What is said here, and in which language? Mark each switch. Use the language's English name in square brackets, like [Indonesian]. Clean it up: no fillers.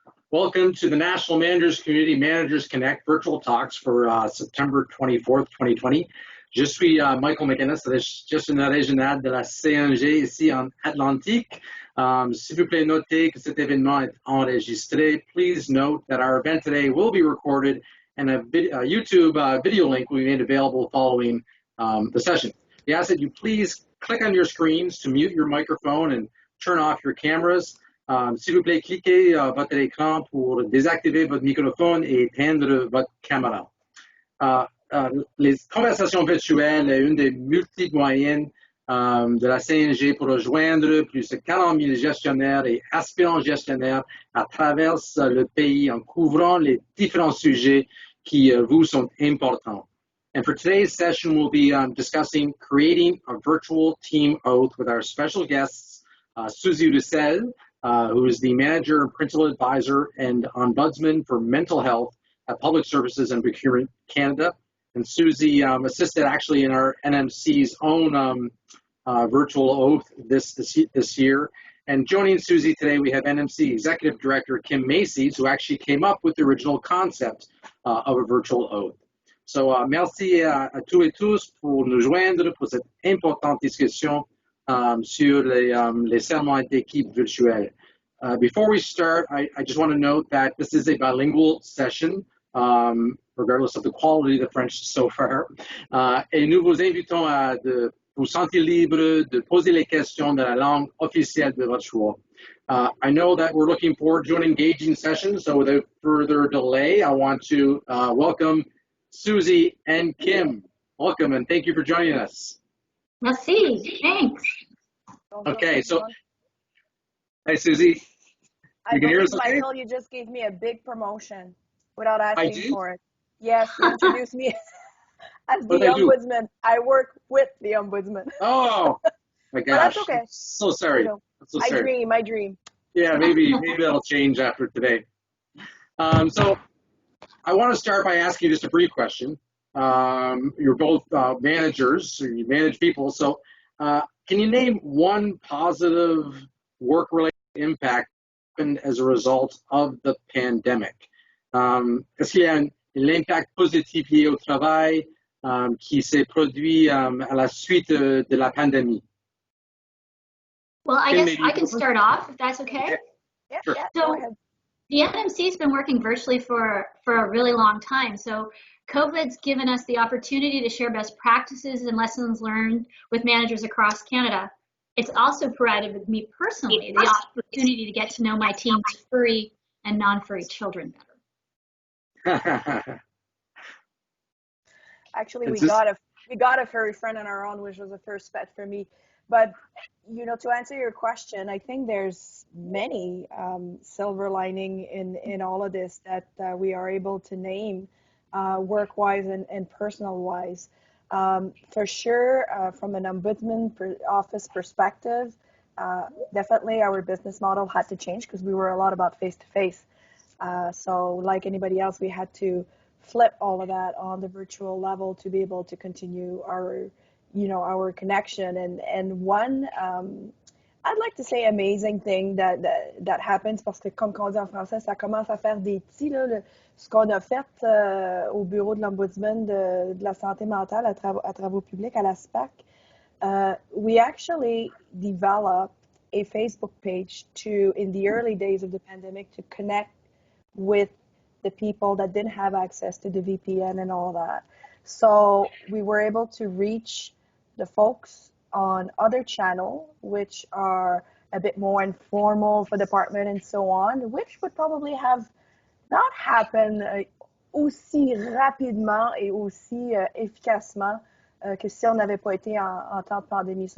[English] Welcome to the National Managers Community Managers Connect Virtual Talks for September 24th, 2020. [French] Je suis Michael McInnes, gestionnaire régional de la CNG ici en Atlantique. S'il vous plaît, notez que cet événement est enregistré. [English] Please note that our event today will be recorded and a YouTube video link will be made available following the session. We ask that you please click on your screens to mute your microphone and turn off your cameras. [French] S'il vous plaît, cliquez votre écran pour désactiver votre microphone et éteindre votre caméra. Les conversations virtuelles est une des multiples moyens de la CNG pour rejoindre plus de 40 000 gestionnaires et aspirants gestionnaires à travers le pays en couvrant les différents sujets qui vous sont importants. [English] And for today's session, we'll be discussing creating a virtual team oath with our special guests, Susie Roussel, who is the Manager and Principal Advisor and Ombudsman for Mental Health at Public Services and Procurement Canada. And Susie assisted actually in our NMC's own virtual oath this year. And joining Susie today, we have NMC Executive Director Kim Macies, who actually came up with the original concept of a virtual oath. [French] So merci à tous et tous pour nous joindre pour cette importante discussion sur les serments d'équipe virtuelle. [English] Before we start, I just want to note that this is a bilingual session, regardless of the quality of the French so far. [French] Et nous vous invitons à vous sentir libre de poser les questions dans la langue officielle de votre choix. [English] I know that we're looking forward to an engaging session, so without further delay, I want to welcome Susie and Kim. Welcome, and thank you for joining us. [French] Merci, [English] thanks. Okay, so, hey Susie, you can hear us okay? Michael, you just gave me a big promotion without asking for it. Yes, you introduced me as the Ombudsman. I work with the Ombudsman. Oh, my gosh. But that's okay. So sorry. You know, so sorry. My dream. Yeah, maybe that'll change after today. So I want to start by asking you just a brief question. You're both managers, so you manage people. So can you name one positive work-related impact as a result of the pandemic? [French] Est-ce qu'il y a l'impact positif lié au travail qui s'est produit à la suite de la pandémie? [English] Well, I guess I can start off, if that's okay. Yeah, sure. So the NMC has been working virtually for a really long time. So COVID's given us the opportunity to share best practices and lessons learned with managers across Canada. It's also provided with me personally the opportunity to get to know my team's furry and non-furry children better. Actually, we got a furry friend on our own, which was a first pet for me. But you know, to answer your question, I think there's many silver lining in all of this that we are able to name, work-wise and personal-wise. For sure, from an ombudsman office perspective, definitely our business model had to change because we were a lot about face-to-face. So like anybody else, we had to flip all of that on the virtual level to be able to continue our connection. And one, I'd like to say amazing thing that happens, [French] parce que comme on dit en français, ça commence à faire des petits, là, ce qu'on a fait au bureau de l'Ombudsman de la santé mentale à travaux publics à la SPAC. [English] We actually developed a Facebook page in the early days of the pandemic, to connect with the people that didn't have access to the VPN and all that. So we were able to reach the folks on other channels, which are a bit more informal for department and so on, which would probably have not happened [French] aussi rapidement et aussi efficacement que si on n'avait pas été en temps de pandémie.